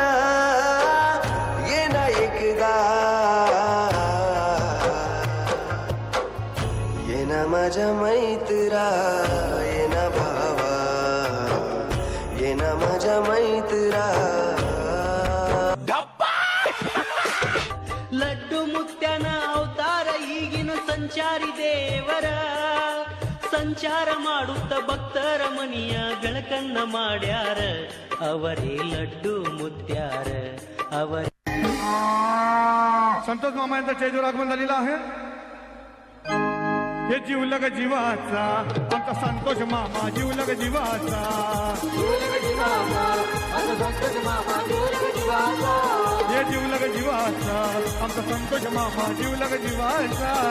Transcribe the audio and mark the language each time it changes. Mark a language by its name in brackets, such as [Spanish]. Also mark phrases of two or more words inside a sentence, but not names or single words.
[Marathi] ये ना एकदा, ये ना माझ्या मैत्रा, ये ना भावा, ये ना माझ्या मैत्रा. [Kannada] ಲಡ್ಡು ಮುತ್ಯಾನ ಅವತಾರ ಈಗಿನ ಸಂಚಾರಿ ದೇವರ ಸಂಚಾರ ಮಾಡುತ್ತ ಭಕ್ತರ ಮನಿಯ ಬೆಳಕನ್ನ ಮಾಡ್ಯಾರ ಅವರೇ ಲಡ್ಡು ಮುತ್ಯಾರ ಅವರೇ. [Marathi] संतोष मामा यांचा स्टेजवर आगमन झालेला आहे. हे जीवलग जीवाचा आमचा संतोष मामा, जीवलग जीवाचा. हे जीवलग जीवाचा आमचा संतोष मामा, जीवलग जीवाचा.